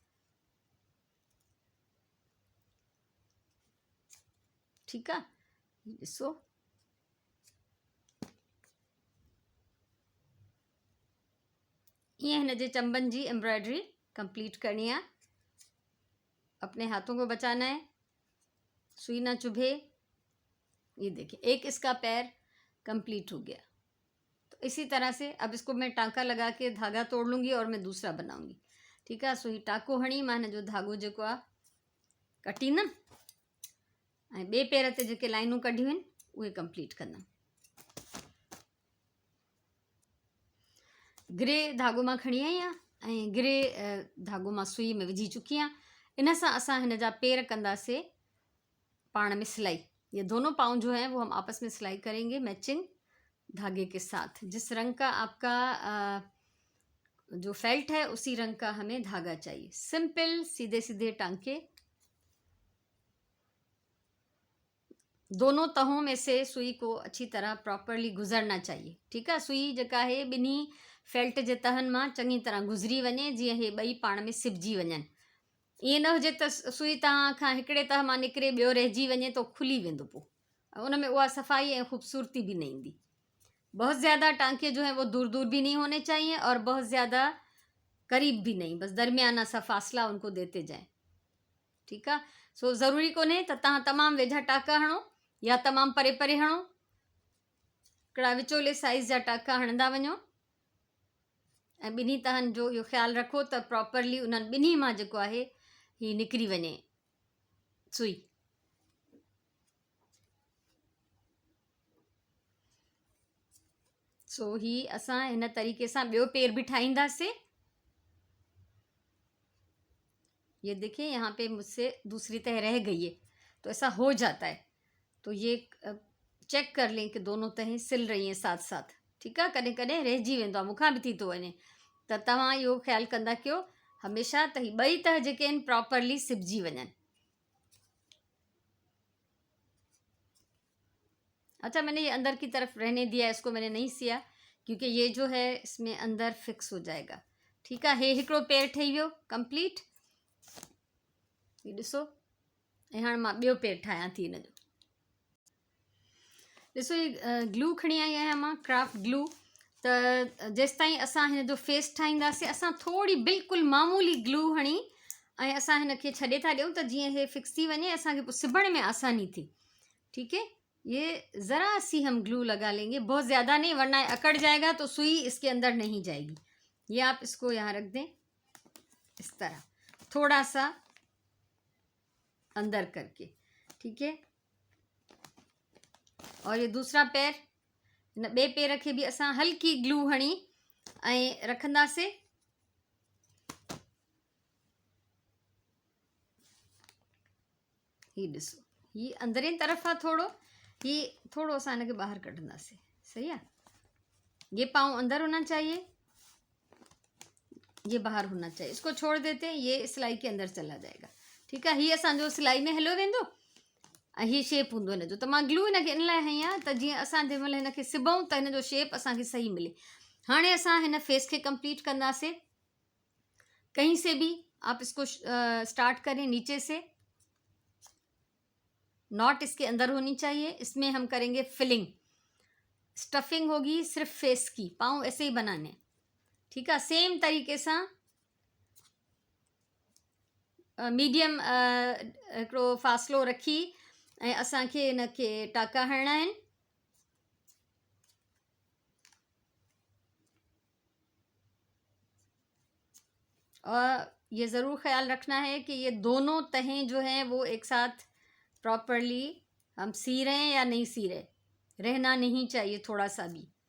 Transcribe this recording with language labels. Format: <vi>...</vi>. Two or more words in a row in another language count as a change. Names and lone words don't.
<hi>ठीक है,</hi> <sd>ॾिसो ईअं हिन जे चंबन जी</sd> <en>embroidery complete</en> <sd>करनी है।</sd> <hi>अपने हाथों को बचाना है, सुई ना चुभे। ये देखिए एक इसका पैर कंप्लीट हो गया। तो इसी तरह से अब इसको मैं टांका लगा के धागा तोड़ लूँगी और मैं दूसरा बनाऊँगी। ठीक है,</hi> <sd>सुई टाको हणी मां हिन जो धागो जेको आहे कटींदमि ऐं ॿिए पेर ते जेके लाइनूं कढियूं आहिनि उहे कंप्लीट कंदमि। ग्रे धागो मां खणी आई आहियां ऐं ग्रे धागो मां सुई में विझी चुकी आहियां। इन सां असां हिन जा पेर कंदासीं पाण में सिलाई।</sd> <hi>ये दोनों पाँव जो हैं वो हम आपस में सिलाई करेंगे मैचिंग धागे के साथ। जिस रंग का आपका जो फेल्ट है उसी रंग का हमें धागा चाहिए। सिंपल सीधे सीधे टांके दोनों तहों में से सुई को अच्छी तरह प्रॉपरली गुजरना चाहिए। ठीक है,</hi> <sd>सुई जेका है ॿिन्ही फेल्ट जे तहनि मां चङी तरह गुज़री वञे जीअं हे ॿई पाण में सिबजी वञनि। ईअं न हुजे त सुई तव्हां खां हिकिड़े तह मां निकिरे ॿियो रहिजी वञे तो खुली वेंदो, पोइ उन में उहा सफ़ाई ऐं ख़ूबसूरती भी न ईंदी।</sd> <hi>बहुत ज़्यादा टांके जो हैं वो दूर दूर भी नहीं होने चाहिए और बहुत ज़्यादा करीब भी नहीं, बस दरमियाना सा फासला उनको देते जाएं। ठीक है,</hi> <sd>सो ज़रूरी कोन्हे त तव्हां तमामु वेझा टाका हणो या तमामु परे परे हणो। हिकिड़ा विचोले साइज़ जा टाका हणंदा वञो ऐं ॿिन्ही तहनि जो इहो ख़्यालु रखो त प्रॉपरली उन्हनि ॿिन्ही मां जेको आहे ही निकिरी वञे सुई। सो ही असां हिन तरीक़े सां ॿियो पेर भी ठाहींदासीं।</sd> <hi>ये देखिए यहाँ पे मुझसे दूसरी तह रह गई है, तो ऐसा हो जाता है, तो ये चेक कर लें कि दोनों तहें सिल रही हैं साथ साथ। ठीक है,</hi> <sd>कॾहिं कॾहिं रहिजी वेंदो आहे, मूंखां बि थी थो वञे, त तव्हां इहो ख़्यालु कंदा कयो हमेशह त ही ॿई तह जेके आहिनि प्रॉपरली सिबजी वञनि।</sd> <hi>अच्छा, मैंने ये अंदर की तरफ रहने दिया, इसको मैंने नहीं सिया क्योंकि ये जो है इसमें अंदर फिक्स हो जाएगा। ठीक है,</hi> <sd>हे हिकिड़ो पेर ठही वियो कंप्लीट। ये ॾिसो, ऐं हाणे मां ॿियो पेर ठाहियां थी हिन जो। ॾिसो, ये ग्लू खणी आई आहियां मां,</sd> <en>craft glue.</en> <sd>त जेसिताईं असां हिन जो फेस ठाहींदासीं असां थोड़ी बिल्कुलु मामूली ग्लू हणी ऐं असां हिन खे छॾे था ॾियूं त जीअं हे फिक्स थी वञे, असांखे पोइ सिबण में आसानी थी।</sd> <hi>ठीक है, ये ज़रा सी हम ग्लू लगा लेंगे, बहुत ज़्यादा नहीं वरना अकड़ जाएगा तो सुई इसके अंदर नहीं जाएगी। ये आप इसको यहाँ रख दें इस तरह, थोड़ा सा अंदर करके। ठीक है, और ये दूसरा पैर,</hi> <sd>इन ॿिए पेर खे भी असां हल्की ग्लू हणी ऐं रखंदासीं। ही ॾिसो, ही अंदरें तरफ़ आहे थोड़ो, ही थोड़ो असां हिन खे ॿाहिरि कढंदासीं।</sd> <hi>सही है, ये पाँव अंदर होना चाहिए, ये बाहर होना चाहिए। इसको छोड़ देते हैं, ये सिलाई के अंदर चला जाएगा। ठीक है,</hi> <sd>ही असांजो सिलाई में हलियो वेंदो ऐं ही शेप हूंदो हिन जो। त मां ग्लू हिन खे इन लाइ हई आहे त जीअं असां जंहिं महिल हिन खे सिबऊं त हिन जो शेप असांखे सही मिले। हाणे असां हिन फेस खे कंप्लीट कंदासीं।</sd> <hi>कहीं से भी आप इसको स्टार्ट करें, नीचे से। नॉट इसके अंदर होनी चाहिए, इसमें हम करेंगे</hi> <en>filling, stuffing</en> <hi>होगी सिर्फ फेस की, पाँव ऐसे ही बनाने। ठीक है,</hi> <sd>सेम तरीक़े सां मीडियम हिकिड़ो फ़ासिलो रखी ऐं असांखे हिन खे टाका हणणा आहिनि।</sd> <hi>और ये ज़रूर ख्याल रखना है कि ये दोनों तहें जो हैं वो एक साथ प्रॉपरली हम सी रहे हैं या नहीं सी रहे, रहना नहीं चाहिए थोड़ा सा भी।</hi>